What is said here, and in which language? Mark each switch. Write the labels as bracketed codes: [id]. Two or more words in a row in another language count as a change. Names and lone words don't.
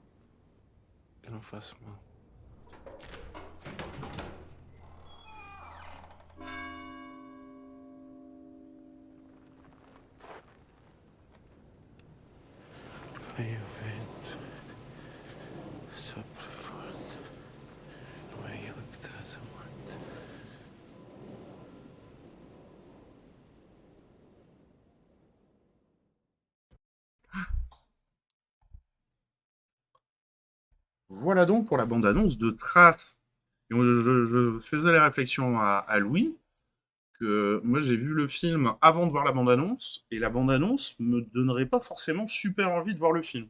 [pt] Eu não faço mal. Vem o vento, sopra forte. Não é ele que traz a morte. [fr] Voilà donc pour la bande-annonce de Trace. Et je faisais la réflexion à Louis, que moi j'ai vu le film avant de voir la bande-annonce, et la bande-annonce me donnerait pas forcément super envie de voir le film.